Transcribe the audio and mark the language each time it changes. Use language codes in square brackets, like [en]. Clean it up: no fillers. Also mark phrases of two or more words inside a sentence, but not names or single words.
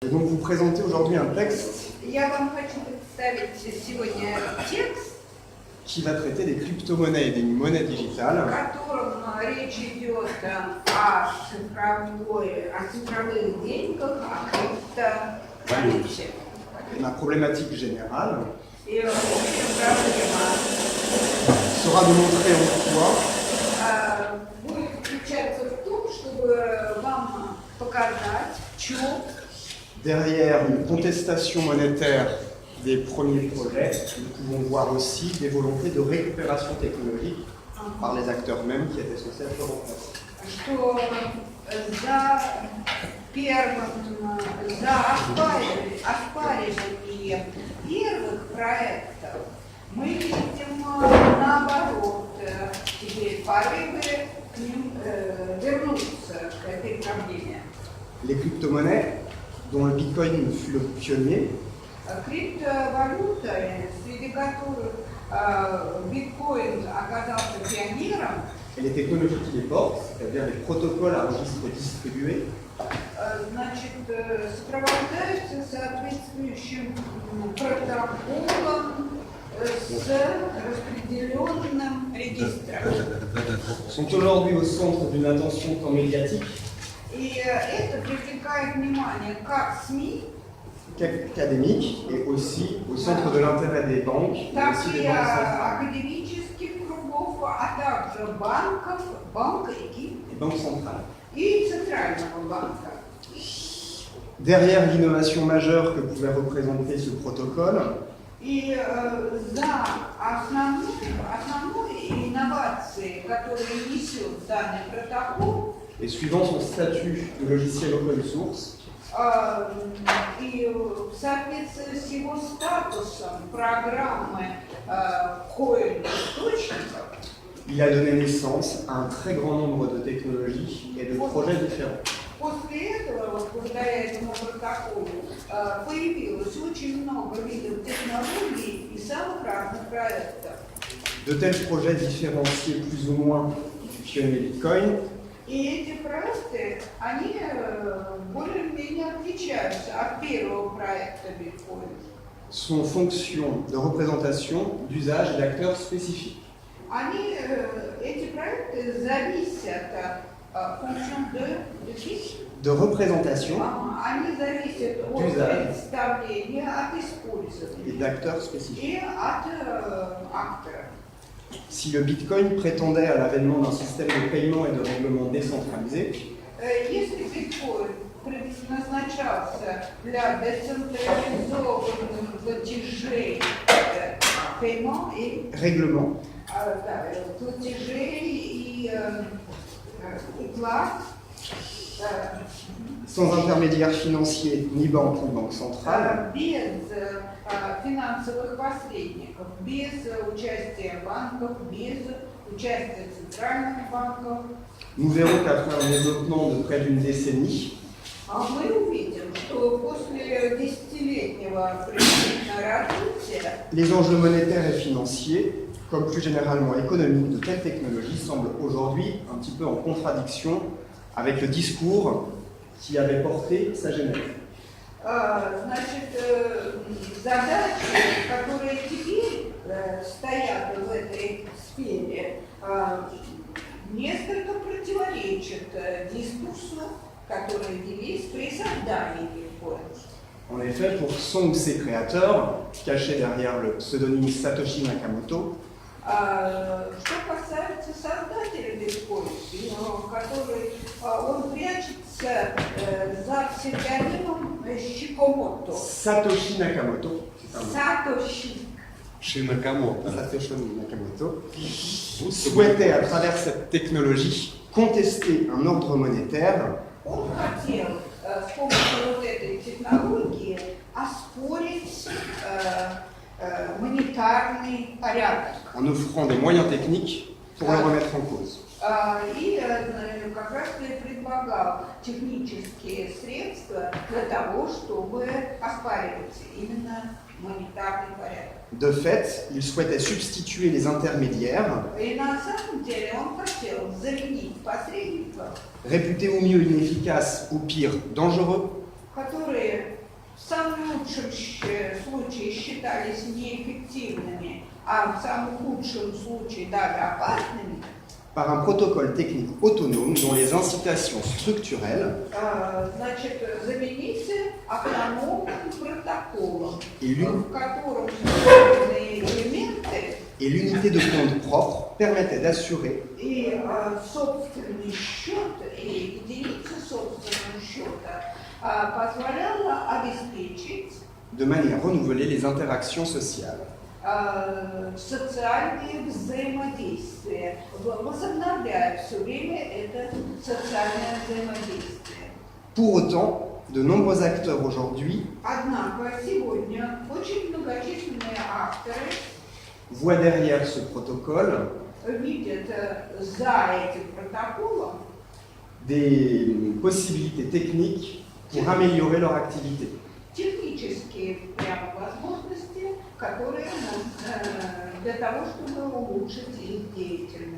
[fr] Et donc vous présentez aujourd'hui un texte [ru] Я вам хочу представить сегодня текст, [fr] qui va traiter des crypto-monnaies et des monnaies digitales, [ru] в котором речь идет о цифровых деньгах, о криптовалюте. [fr] et ma problématique générale [ru] И проблема [fr] sera de montrer en quoi [ru] будет заключаться в том, чтобы вам показать, в чем [fr] derrière une contestation monétaire des premiers projets, nous pouvons voir aussi des volontés de récupération technologique par les acteurs mêmes qui étaient censés être remplacés. [ru] что за оспаривание первых проектов мы видим наоборот теперь порывы к ним вернуться к этой проблеме. [fr] Les crypto-monnaies, dont le Bitcoin fut le pionnier, [ru] Криптовалюта, среди которых биткоин оказался пионером, [fr] et les technologies qui les portent, c'est-à-dire les protocoles à registre distribués, [ru] значит, сопровождаются соответствующим протоколом с распределенным регистром. [fr] sont aujourd'hui au centre d'une attention tant médiatique [ru] И это привлекает внимание как СМИ, [fr] qu'académique et aussi au centre de l'intérêt des banques et [ru] так [fr] aussi [ru] и [fr] des banques centrales. [ru] академических кругов, а также банков, банка [fr] Les banques centrales. [ru] и Центрального банка. [fr] Derrière l'innovation majeure que pouvait représenter ce protocole, [ru] И за основной инновацией, которую несет данный протокол, [fr] et suivant son statut de logiciel open source, [ru] и в соответствии с его статусом программы коин-источников, [fr] il a donné naissance à un très grand nombre de technologies et de projets différents. [ru] после этого, вот благодаря этому протоколу, появилось очень много видов технологий и самых разных проектов. [fr] De tels projets différenciés plus ou moins du pionnier Bitcoin [ru] И эти проекты, они более-менее отличаются от первого проекта биткоин. [fr] sont fonction de représentation, d'usage et d'acteurs spécifiques. [ru] Эти проекты зависят от [fr] De représentation [ru] они зависят от [fr] D'usage. [ru] представления, от [fr] et [ru] использования [fr] d'acteurs spécifiques. [ru] и от актора. [fr] Si le Bitcoin prétendait à l'avènement d'un système de paiement et de règlement décentralisé, [ru] Если биткоин предназначался для децентрализованных платежей, paiement и [fr] règlement, [ru] платежей и уплат, [fr] sans intermédiaire financier, ni banque ni banque centrale, [ru] без финансовых посредников, без участия банков, без участия центральных банков, [fr] nous verrons qu'après un développement de près d'une décennie, [ru] мы увидим, что после десятилетнего приблизительно развития [fr] les enjeux monétaires et financiers, comme plus généralement économiques de telles technologies, semblent aujourd'hui un petit peu en contradiction avec le discours qui avait porté sa genèse. [ru] значит, задачи, которые теперь стоят в этой сфере, несколько противоречат дискурсу, которые велись при создании биткоина. [fr] En effet, pour son ou ses créateurs, cachés derrière le pseudonyme Satoshi Nakamoto, [ru] Что касается создателя биткоина, который он прячется за псевдонимом Шикомото. [fr] Satoshi Nakamoto, c'est un nom. [ru] Сатоши. Шинакамото. [fr] Satoshi Nakamoto, souhaitait à travers cette technologie contester un ordre monétaire [ru] Он хотел с помощью вот этой технологии оспорить монетарный порядок. [fr] en offrant des moyens techniques pour le remettre en cause. [ru] И как раз и предлагал технические средства для того, чтобы оспаривать именно монетарный порядок. [fr] De fait, il souhaitait substituer les intermédiaires, [ru] И на самом деле он хотел заменить посредников, [fr] réputés au mieux inefficaces, au pire dangereux, [ru] которые лучшем случае считались неэффективными, а в самом худшем случае даже опасными, [fr] par un protocole technique autonome dont les incitations structurelles [ru] значит, замените автономным протоколом, [fr] et [ru] в котором структурные элементы [fr] et l'unité de compte propre permettaient d'assurer [ru] и собственный счет, и единица собственного счета позволяла обеспечить [fr] de manière renouvelée les interactions sociales. [ru] Социальные взаимодействия, возобновляя все время это социальное взаимодействие. [fr] Pour autant, de nombreux acteurs aujourd'hui [ru] Однако сегодня очень многочисленные авторы [fr] voient derrière ce protocole [ru] видят за этим протоколом [fr] des possibilités techniques pour améliorer leur activité. [ru] технические прямо возможности, которые для того, чтобы улучшить их деятельность.